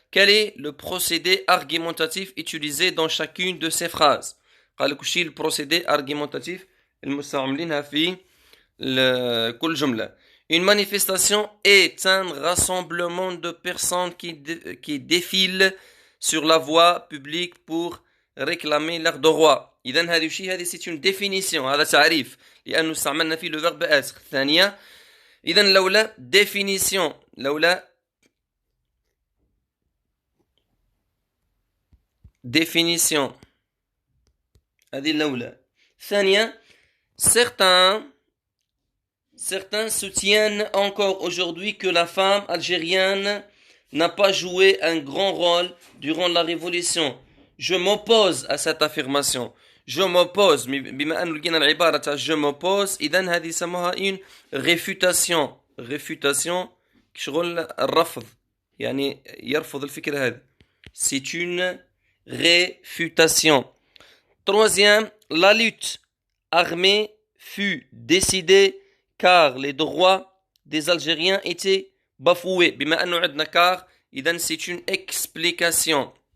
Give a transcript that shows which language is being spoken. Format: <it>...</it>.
<fr>Quel est le procédé argumentatif utilisé dans chacune de ces phrases؟</fr> <ar>قال لك وشي البروسيدي</ar> <fr>argumentatif</fr> <ar>المستعملينها في كل جملة.</ar> <fr>Une manifestation est un rassemblement de personnes qui défilent sur la voie publique pour réclamer leurs droits.</fr> <ar>إذن هذه وشي هذه</ar> <fr>c'est une définition،</fr> <ar>هذا تعريف لأنه استعملنا فيه</ar> <fr>le verbe être.</fr> <ar>الثانية إذن لولا définition، لولا définition هذه الأولى.</ar> <fr>ثانية certains soutiennent encore aujourd'hui que la femme algérienne n'a pas joué un grand rôle durant la révolution. Je m'oppose à cette affirmation.</fr> <ar>Je m'oppose بما أن لقينا العبارة تاع</ar> <fr>je m'oppose،</fr> <ar>إذن هذه يسموها</ar> <fr>une réfutation</fr> <ar>كشغل الرفض، يعني يرفض الفكرة هذه.</ar> <fr>C'est une réfutation. Troisième, la lutte armée fut décidée car les droits des Algériens étaient bafoués.</fr> <ar>بما أنه عندنا</ar> <fr>car إذن c'est une explication.</fr>